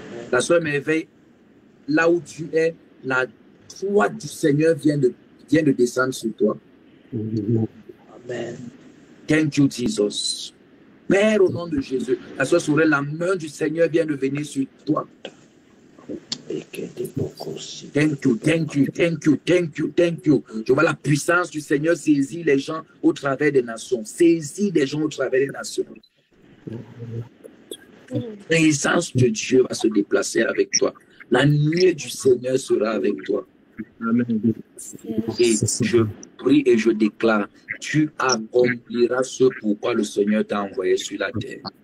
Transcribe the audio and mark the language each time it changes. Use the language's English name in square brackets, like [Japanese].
[French] La soeur m'éveille, là où tu es, la foi du Seigneur vient de descendre sur toi. [English] Amen. Thank you, Jesus. [French] Père, au nom de Jésus, la soeur Sourel, la main du Seigneur vient de venir sur toi. [English] Thank you, thank you, thank you, thank you, thank you. [French] Je vois la puissance du Seigneur saisir les gens au travers des nations. Saisis les gens au travers des nations. La présence de Dieu va se déplacer avec toi. La nuée du Seigneur sera avec toi. Amen. Et je prie et je déclare, tu accompliras ce pourquoi le Seigneur t'a envoyé sur la terre.